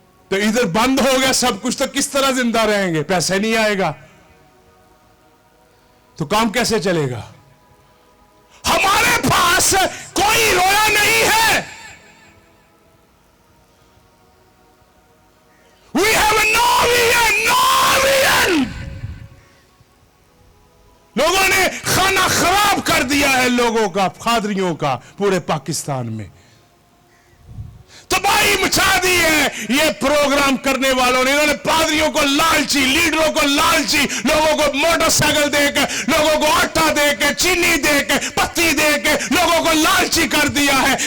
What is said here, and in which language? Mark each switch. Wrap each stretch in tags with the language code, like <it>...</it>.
<hi>तो इधर बंद हो गया सब कुछ, तो किस तरह जिंदा रहेंगे? पैसे नहीं आएगा तो काम कैसे चलेगा? हमारे पास कोई रोया नहीं है।</hi> <en>We have no vision, no vision.</en> <hi>लोगों का, पादरियों का, पूरे पाकिस्तान में तबाही मचा दी है ये प्रोग्राम करने वालों ने। इन्होंने पादरियों को लालची, लीडरों को लालची, लोगों को मोटरसाइकिल देकर, लोगों को आटा देकर, चीनी देकर, पत्ती देकर लोगों को लालची कर दिया है।</hi>